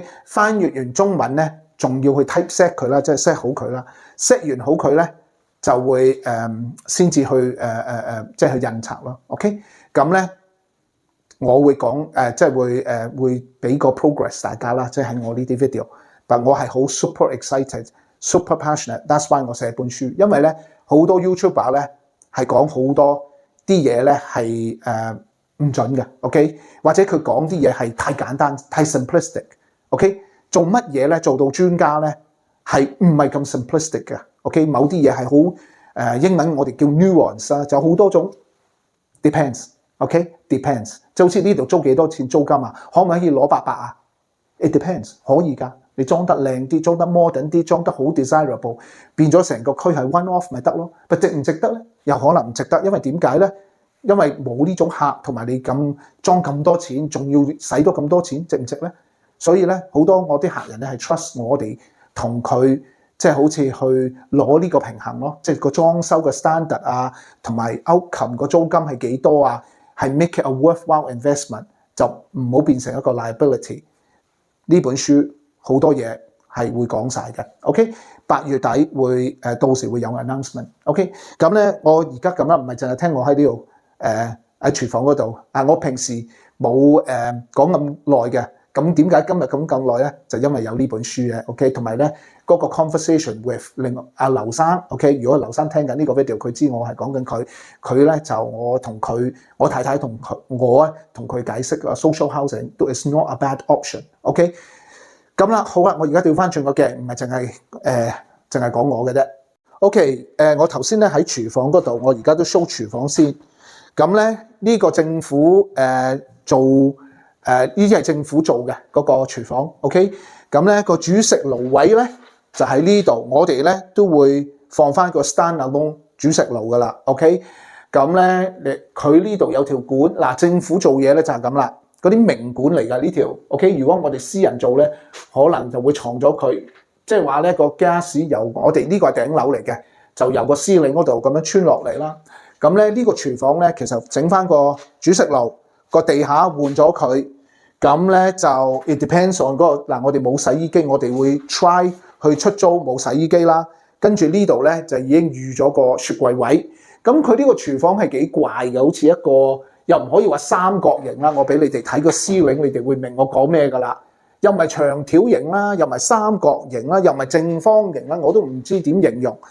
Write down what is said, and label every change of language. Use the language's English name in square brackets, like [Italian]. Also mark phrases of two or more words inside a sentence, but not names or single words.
[Cantonese] 翻譯完中文咧，仲要去 [English] type set [Cantonese] 佢啦，即係 set 好佢啦。set 完好佢咧，就會先至去即係去印刷咯 ，OK？咁咧我會講即係會俾個 progress 大家啦，即係喺我呢啲 video。但我係好 [English] super excited、super passionate。 That's why [Cantonese] 我寫本書，因為咧好多 YouTuber 咧係講好多啲嘢咧係唔準嘅 ，OK？或者佢講啲嘢係太簡單、太 simplistic，OK？做乜嘢咧？做到專家咧係唔係咁 simplistic 嘅 ，OK？某啲嘢係好英文我哋叫 nuance 啦，就好多種 depends， [English] OK？Depends， [Cantonese] 就好似呢度租幾多錢租金啊？可唔可以攞800啊 ？ [English] It depends， [Cantonese] 可以㗎。你裝得靚啲，裝得 modern 啲，裝得好 desirable， 變咗成個區係 [English] one off [Cantonese] 咪得咯？但值唔值得咧？又可能唔值得，因為點解咧？因為冇呢種客，同埋你咁裝咁多錢，仲要使多咁多錢，值唔值咧？所以咧，好多我啲客人咧係 trust 我哋同佢，即係好似去攞呢個平衡咯，即係個裝修嘅 standard 啊，同埋 outcome 個租金係幾多啊？係 [English] make it a worthwhile investment， [Cantonese] 就唔好變成一個 liability。呢本書。好多嘢係會講晒嘅 ，OK？ 8月底會到時會有 announcement，OK？咁咧，我而家咁啦，唔係淨係聽我喺呢度喺廚房嗰度啊，我平時冇講咁耐嘅，咁點解今日咁耐咧？就因為有呢本書嘅 ，OK？ 同埋咧嗰個 [English] conversation with [Cantonese] 另外阿劉生 ，OK？如果劉生聽緊呢個 video，佢知我係講緊佢咧就我太太同佢解釋 [English] social housing [Cantonese] 都 [English] is not a bad option，OK？ [Cantonese] 咁啦，好啦，我而家調翻轉個鏡，唔係淨係講我嘅啫。OK， 我頭先咧喺廚房嗰度，我而家都 show 廚房先。咁咧呢個政府做呢啲係政府做嘅嗰個廚房。OK， 咁咧個煮食爐位咧就喺呢度，我哋咧都會放翻個 [English] stand alone [Cantonese] 煮食爐噶啦。OK， 咁咧佢呢度有條管，嗱政府做嘢咧就係咁啦，嗰啲明管嚟㗎呢條 OK。如果我哋私人做咧，可能就會藏咗佢，即係話咧個 gas 由我哋呢個係頂樓嚟嘅，就由個司令嗰度咁樣穿落嚟啦。咁咧呢個廚房咧其實整翻個煮食爐，個地下換咗佢。咁咧就 [English] it depends on [Cantonese] 嗰個嗱，我哋冇洗衣機，我哋會 try 去出租冇洗衣機啦。跟住呢度咧就已經預咗個雪櫃位。咁佢呢個廚房係幾怪嘅，好似一個又唔可以話三角形啦。我俾你哋睇個 ceiling，你哋會明我講咩㗎啦。又唔係長條形啦，又唔係三角形啦，又唔係正方形啦，我都唔知點形容。